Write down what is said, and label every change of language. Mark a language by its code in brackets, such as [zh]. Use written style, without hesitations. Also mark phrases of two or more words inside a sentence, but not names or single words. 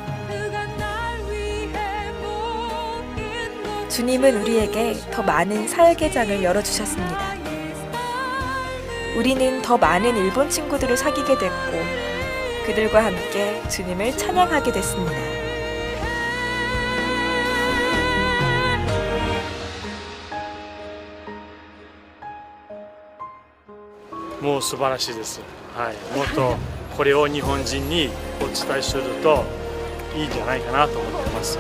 [ko] 주님은 우리에게 더 많은 사역의 장을 열어주셨습니다. 우리는 더 많은 일본 친구들을 사귀게 됐고 그들과 함께 주님을 찬양하게 됐습니다. [ja] もう素晴らしいです。はい、もっとこれを日本人にお伝えするといいんじゃないかなと思ってます。